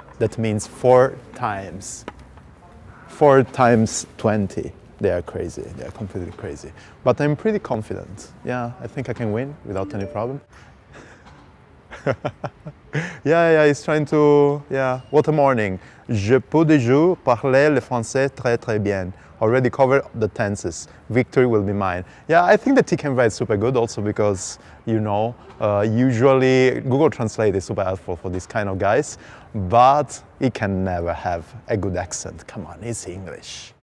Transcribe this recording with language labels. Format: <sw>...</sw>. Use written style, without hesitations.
<en>That means 4 times. 4 times 20. They are crazy. They are completely crazy. But I'm pretty confident. Yeah, I think I can win without any problem. Yeah, he's trying to, what a morning.</en> <fr>Je peux déjà parler le français très bien.</fr> <en>Already covered the tenses. Victory will be mine. Yeah, I think that he can write super good also because, usually Google Translate is super helpful for these kind of guys, but he can never have a good accent. Come on, it's English.</en>